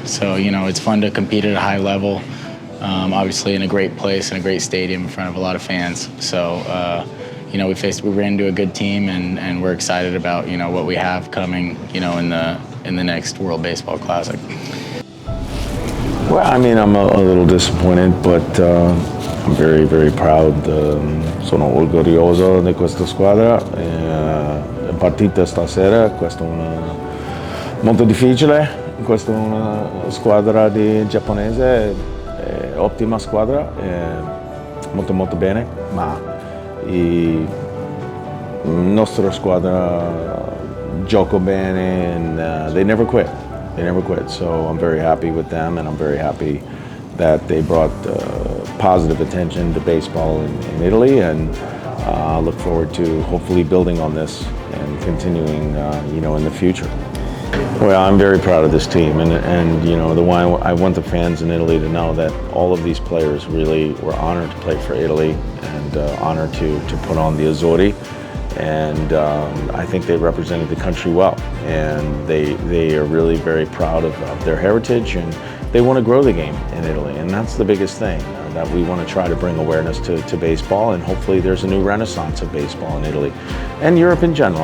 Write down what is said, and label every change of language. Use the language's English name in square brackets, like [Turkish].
[English] So, you know, it's fun to compete at a high level. Obviously in a great place and a great stadium in front of a lot of fans. So, you know, we ran into a good team, and we're excited about, you know, what we have coming, you know, in the next World Baseball Classic. Well, I mean, I'm a little disappointed, but I'm very, very proud. [Italian] Sono orgoglioso di questa squadra. La partita stasera, questa è molto difficile. Questa è una squadra giapponese, ottima squadra, molto molto bene, ma la nostra squadra gioca bene, [English] and they never quit. They never quit. So I'm very happy with them, and I'm very happy that they brought positive attention to baseball in Italy, and I look forward to hopefully building on this and continuing, you know, in the future. Well, I'm very proud of this team, and you know, I want the fans in Italy to know that all of these players really were honored to play for Italy, and honored to put on the Azzurri, and I think they represented the country well, and they are really very proud of their heritage, and they want to grow the game in Italy, and that's the biggest thing, that we want to try to bring awareness to baseball, and hopefully there's a new renaissance of baseball in Italy and Europe in general.